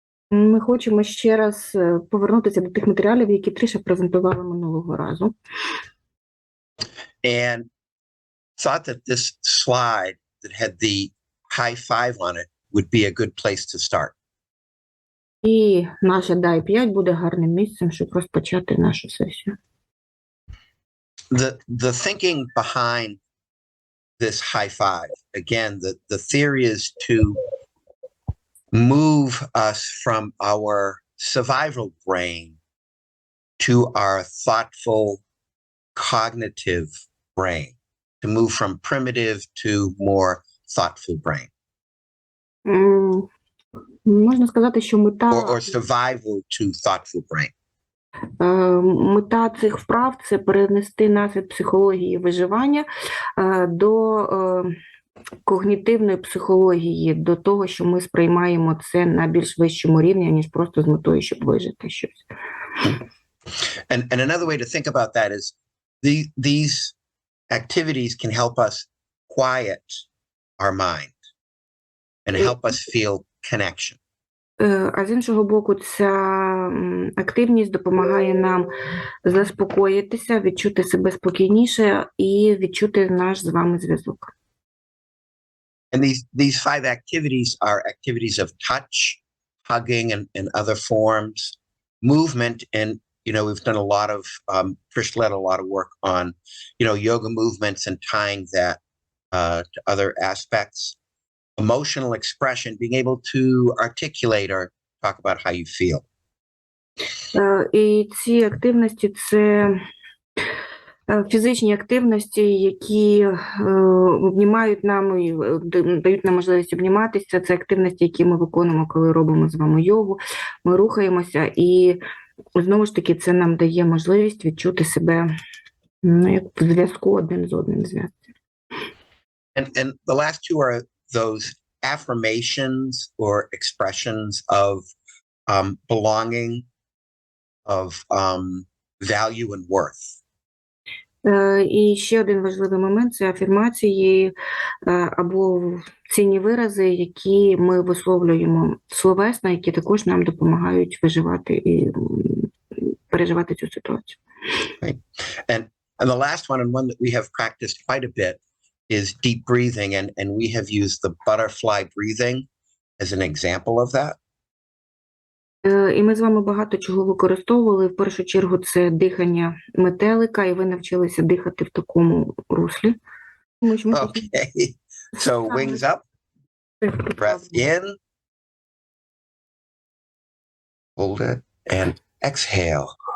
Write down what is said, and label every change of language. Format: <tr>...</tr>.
<uk>Ми хочемо ще раз повернутися до тих матеріалів, які Триша презентувала минулого разу.</uk> <en>And thought that this slide that had the high five on it would be a good place to start.</en> <uk>І наша DAI 5 буде гарним місцем, щоб розпочати нашу сесію.</uk> <en>The thinking behind this high five, again, the theory is to move us from our survival brain to our thoughtful, cognitive brain, to move from primitive to more thoughtful brain.</en> <uk>Можна сказати, що мета...</uk> <en>Or survival to thoughtful brain.</en> <uk>Мета цих вправ – це перенести нас від психології виживання до когнітивної психології, до того, що ми сприймаємо це на більш вищому рівні, ніж просто з метою, щоб вижити щось.</uk> <en>And another way to think about that is these activities can help us quiet our mind and help us feel connection.</en> <uk>А з іншого боку, ця активність допомагає нам заспокоїтися, відчути себе спокійніше і відчути наш з вами зв'язок.</uk> <en>And these 5 activities are activities of touch, hugging, and other forms, movement, and we've done a lot of Trish led a lot of work on yoga movements and tying that to other aspects. Emotional expression, being able to articulate or talk about how you feel.</en> <uk>І ці активності – це фізичні активності, які обнімають нам і дають нам можливість обніматися. Це активності, які ми виконуємо, коли робимо з вами йогу. Ми рухаємося, і знову ж таки це нам дає можливість відчути себе як в зв'язку один з одним.</uk> <en>And the last 2 are those affirmations or expressions of belonging, of value and worth.</en> <uk>І ще один важливий момент – це афірмації або цінні вирази, які ми висловлюємо словесно, які також нам допомагають виживати і переживати цю ситуацію.</uk> <en>Right. And the last one, and one that we have practiced quite a bit, is deep breathing, and we have used the butterfly breathing as an example of that.</en> <uk>І ми з вами багато чого використовували. В першу чергу це дихання метелика, і ви навчилися дихати в такому руслі.</uk> <en>Okay, so wings up, breath in, hold it, and exhale.</en>